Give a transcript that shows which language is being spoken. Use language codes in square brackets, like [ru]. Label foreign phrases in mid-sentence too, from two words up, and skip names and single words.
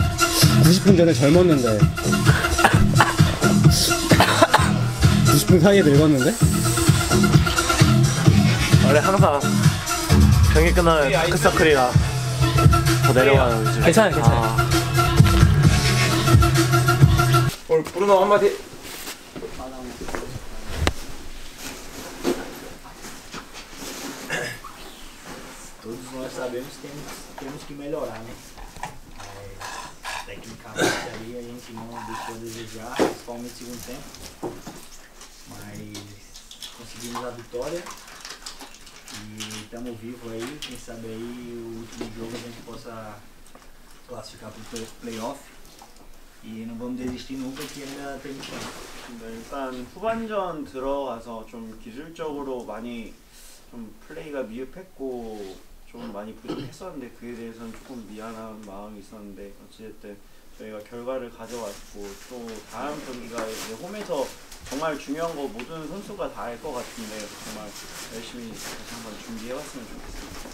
[ko] 90분 전에 젊었는데 90분 사이에 늙었는데? 원래 항상 경기 끝나면 다크서클이나 더 내려가요 요즘. 괜찮아요. 오늘 브루노 한마디. [pt] Todos nós sabemos que temos que melhorar, né? Tecnicamente ali a gente não deixou a desejar, principalmente no segundo tempo. Mas conseguimos a vitória e estamos vivos aí. Quem sabe aí o último jogo a gente possa classificar para o playoff. E não vamos desistir nunca que ainda tem chance. [ko] 네, 일단 후반전 들어가서 좀 기술적으로 많이 좀 플레이가 미흡했고 좀 많이 부족했었는데 그에 대해서는 조금 미안한 마음이 있었는데 어찌됐든 저희가 결과를 가져왔고 또 다음 경기가 이제 홈에서 정말 중요한 거 모든 선수가 다 알 것 같은데 정말 열심히 다시 한번 준비해왔으면 좋겠습니다.